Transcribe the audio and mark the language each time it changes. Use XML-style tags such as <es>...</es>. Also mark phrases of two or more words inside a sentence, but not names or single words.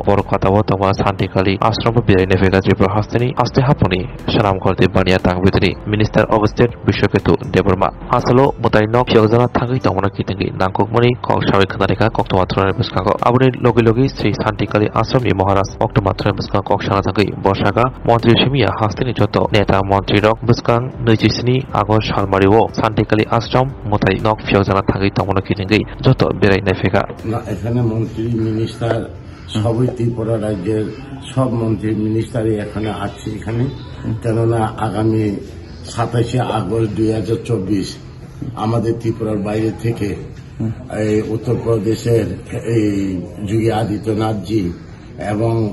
<trp>Borokatavotoma Shantikali Asram Birenefega Tripura Hastini Aste Hapuni Shanam Korti Bania Tangvitri</trp> <en>Minister of State</en> <trp>Bishoketu Deborma Asalo Motainok Fiogana Tangi Tomana Kitingi Nankokmani Kok Shavikanarika Koktomatron Buskako Abuni Logi Sri Shantikali Asram Moharas Oktomatron Buskan Kokshanatagi Boshaka Montri Shimia Hastini Joto Neta Montri Rock Buskan Nujisini Agos Shalmariwo Shantikali Asram Motainok Fiogana Tangi Tomana Kitingi Joto Birenefega</trp> <bn>এখানে মন্ত্রী মিনিস্টার সবই ত্রিপুরা রাজ্যের সব মন্ত্রী মিনিস্টারই এখানে আছে এখানে কেননা আগামী 27শে আগস্ট 2024 আমাদের ত্রিপুরার বাইরে থেকে এই উত্তরপ্রদেশের এই যোগী আদিত্যনাথজি এবং</bn>